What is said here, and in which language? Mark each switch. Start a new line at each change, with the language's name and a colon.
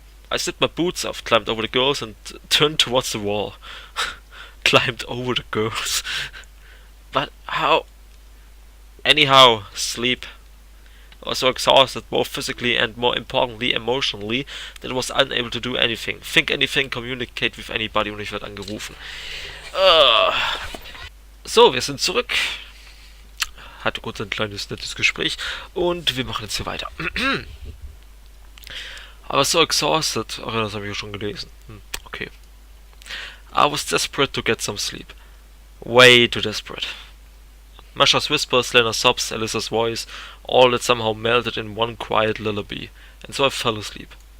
English: I slipped my boots off, climbed over the girls, and turned towards the wall. Climbed over the girls. But how? Anyhow, sleep. I was so exhausted, both physically and more importantly, emotionally, that I was unable to do anything. Think anything, communicate with anybody
German: und ich werde angerufen. So, wir sind zurück. Hatte kurz ein kleines nettes Gespräch und wir machen jetzt hier weiter.
English: I was so exhausted.
German: Ach, das habe ich ja schon gelesen.
English: Okay. I was desperate to get some sleep. Way too desperate. Masha's whispers, Lena's sobs, Alyssa's voice, all that somehow melted in one quiet lullaby, and so I fell asleep.